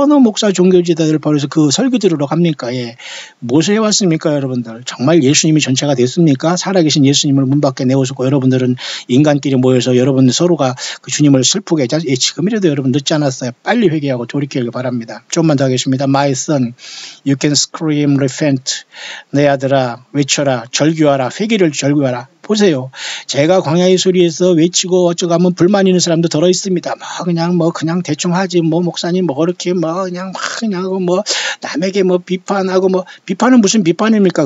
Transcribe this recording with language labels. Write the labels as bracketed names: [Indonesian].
[Korean] 어느 목사 종교지도자들 버려서 그 설교 들으러 갑니까? 예. 무엇을 해왔습니까 여러분들? 정말 예수님이 전체가 됐습니까? 살아계신 예수님을 문 밖에 내오셨고 여러분들은 인간끼리 모여서 여러분들 서로가 그 주님을 슬프게 하자. 예, 지금이라도 여러분 늦지 않았어요. 빨리 회개하고 돌이키길 바랍니다. 좀만 더 하겠습니다. [English] My son, you can scream, repent. [Korean] 내 아들아 외쳐라, 절규하라, 회개를 절규하라. 보세요. 제가 광야의 소리에서 외치고 어쩌고 하면 불만 있는 사람도 들어 있습니다. 그냥 대충 하지. 목사님 그렇게 그냥 하고 남에게 비판하고 비판은 무슨 비판입니까?